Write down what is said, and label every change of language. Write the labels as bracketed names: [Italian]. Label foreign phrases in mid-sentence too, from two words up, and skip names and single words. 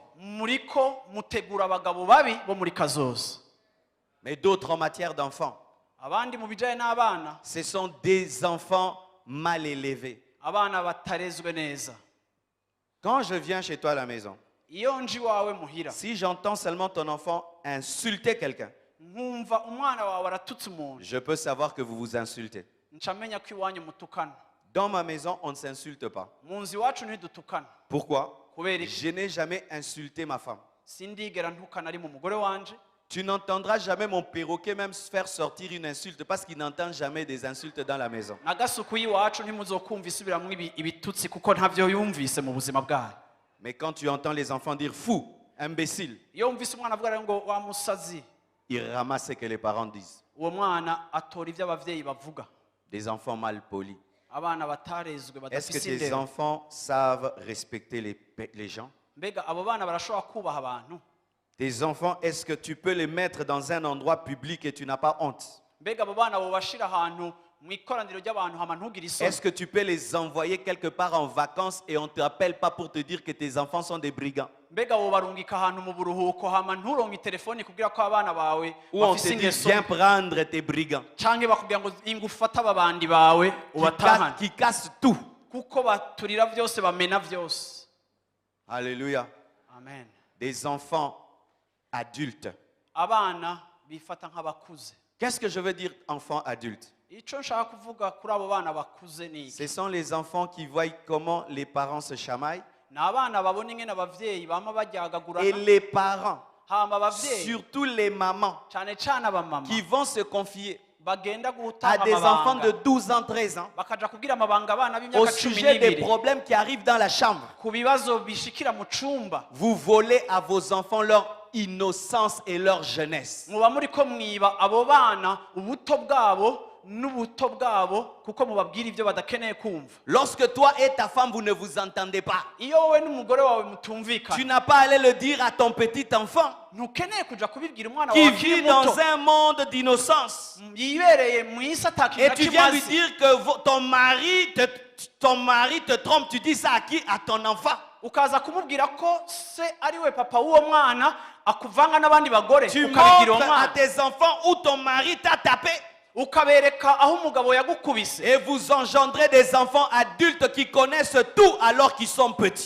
[Rundi] Muriko mutegura abagabo babi bo muri kazoza. [French] Mais d'autres en matière d'enfants, [Rundi] Abandi mu bijanye n'abana, [French] ce sont des enfants mal élevés. [Rundi] abana batarezwe neza. [French] Quand je viens chez toi à la maison, [Rundi] Iyo nji wawe muhira, [French] si j'entends seulement ton enfant insulter quelqu'un, [Rundi] nkumva umwana wawe aratutse umuntu, [French] je peux savoir que vous vous insultez. [Rundi] ncamenya ko iwanyu mutukana. [French] Dans ma maison, on ne s'insulte pas. [Rundi] Mu nzu iwacu ntidutukana. [French] Pourquoi? [Rundi] Kubera iki? [French] Je n'ai jamais insulté ma femme. [Rundi] Sindigera ntukana ari mu mugore wanje. [French] Tu n'entendras jamais mon perroquet même faire sortir une insulte parce qu'il n'entend jamais des insultes dans la maison. [Rundi] Nagasuku y'iwacu ntimuzokumva isubiramwo ibitutsi kuko ntavyo yumvise mu buzima bwayo. [French] Mais quand tu entends les enfants dire fou, imbécile, [Rundi] Iyo wumvise umwana avuga rero ngo wa musazi, [French] ils ramassent ce que les parents disent. [Rundi] uwo mwana atora ivyo abavyeyi bavuga. [French] Des enfants mal polis. [Rundi] Abana batarezwe [French] Est-ce que [Rundi] badafise [French] tes [Rundi] indero. [French] enfants savent respecter les gens? [Rundi] Mbega abo bana barashobora kubaha abantu? [French] Tes enfants, est-ce que tu peux les mettre dans un endroit public et tu n'as pas honte? [Rundi] Mbega abo bana bobashira ahantu mu ikoraniro ry'abantu hama ntugire isoni? [French] Est-ce que tu peux les envoyer quelque part en vacances et on ne te rappelle pas pour te dire que tes enfants sont des brigands? [Rundi] Mbega wobarungika ahantu mu buruhuko hama nturonke telefoni kugira ko abana bawe [French] Ou on [Rundi] bafise [French] te dit [Rundi] ingeso [French] viens prendre tes brigands [Rundi] canke bakubwira ngo ingufata ababandi bawe ubatahane [French] qui cassent tout. [Rundi] kuko baturira vyose bamena vyose. [French] Alléluia. [Rundi] Amen. [French] Des enfants adultes. [Rundi] Abana bifata nk'abakuze. [French] Qu'est-ce que je veux dire enfants adultes? [Rundi] Ico nshaka kuvuga kuri abo bana bakuze ni iki? [French] Ce sont les enfants qui voient comment les parents se chamaillent. [Rundi] Ni abana babona ingene abavyeyi bama [French] Et [Rundi] baryagagurana, [French] les parents, [Rundi] hama abavyeyi [French] surtout les mamans, [Rundi] cane cane abamama [French] qui vont se confier [Rundi] bagenda [French] à [Rundi] gutanga [French] des enfants de [Rundi] amabanga [French] 12 ans, 13 ans, [Rundi] bakaja kubwira amabanga abana [French] au [Rundi] b'imyaka cumi [French] sujet des [Rundi] n'ibiri [French] problèmes qui arrivent dans la chambre. [Rundi] ku bibazo bishikira mu cumba. [French] Vous volez à vos enfants leur innocence et leur jeunesse. [Rundi] Muba muriko mwiba abo bana ubuto bwabo n'ubuto bwabo kuko mubabwira ivyo badakeneye kumva. [French] Lorsque toi et ta femme, vous ne vous entendez pas, [Rundi] Iyo wowe n'umugore wawe [French] tu [Rundi] mutumvikana, [French] n'as pas à aller le dire à ton petit enfant [Rundi] ntukeneye kuja kubibwira umwana [French] qui [Rundi] wawe [French] vit [Rundi] akiri [French] dans [Rundi] muto [French] un monde d'innocence. [Rundi] yibereye mw'isi atakintu [French] Et [Rundi] na [French] tu [Rundi] kimwe [French] viens lui [Rundi] azi. [French] dire que ton mari te trompe. Tu dis ça à qui? À ton enfant. [Rundi] Ukaza kumubwira ko se ari we papa w'uwo mwana akuvanga n'abandi bagore, [French] Tu [Rundi] ukabibwira uwo [French] montres à [Rundi] mwana, [French] tes enfants où ton mari t'a tapé. [Rundi] ukabereka aho umugabo yagukubise, [French] Et vous engendrez des enfants adultes qui connaissent tout alors qu'ils sont petits.